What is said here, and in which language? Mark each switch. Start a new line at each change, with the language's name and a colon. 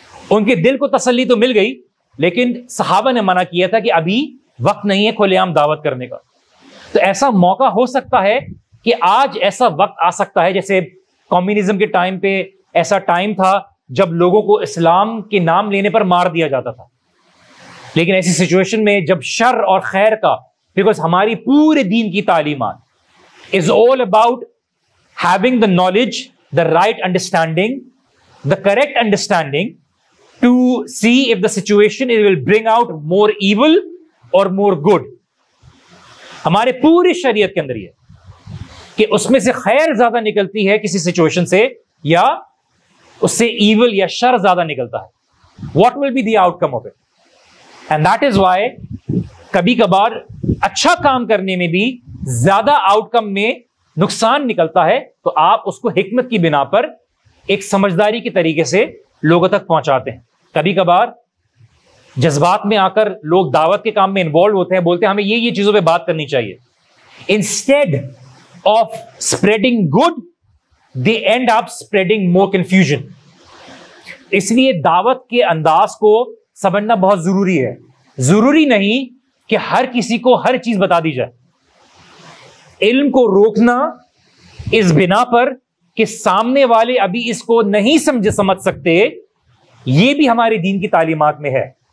Urdu: ان کے دل کو تسلی تو مل گئی, لیکن صحابہ نے منع کیا تھا کہ ابھی وقت نہیں ہے کھلے عام دعوت کرنے کا. تو ایسا موقع ہو سکتا ہے کہ آج ایسا وقت آ سکتا ہے, جیسے کمیونزم کے ٹائم پہ ایسا ٹائم تھا جب لوگوں کو اسلام کے نام لینے پر مار دیا جاتا تھا. لیکن ایسی سچویشن میں جب شر اور خیر کا, بیکاز ہماری پورے دین کی تعلیمات
English: is all about having the knowledge, the right understanding, the correct understanding to see if the situation it will bring out more evil or more good.
Urdu: ہمارے پوری شریعت کے اندر یہ کہ اس میں سے خیر زیادہ نکلتی ہے کسی سچویشن سے, یا اس سے ایول یا شر زیادہ نکلتا ہے.
English: What will be the outcome of it? And that is why
Urdu: کبھی کبھار اچھا کام کرنے میں بھی زیادہ آؤٹ کم میں نقصان نکلتا ہے, تو آپ اس کو حکمت کی بنا پر ایک سمجھداری کے طریقے سے لوگوں تک پہنچاتے ہیں. کبھی کبھار جذبات میں آ کر لوگ دعوت کے کام میں انوالو ہوتے ہیں, بولتے ہیں ہمیں یہ چیزوں پہ بات کرنی چاہیے.
English: Instead of spreading good they end up spreading more confusion.
Urdu: اس لیے دعوت کے انداز کو سمجھنا بہت ضروری ہے. ضروری نہیں کہ ہر کسی کو ہر چیز بتا دی جائے. علم کو روکنا اس بنا پر کہ سامنے والے ابھی اس کو نہیں سمجھ سکتے, یہ بھی ہمارے دین کی تعلیمات میں ہے.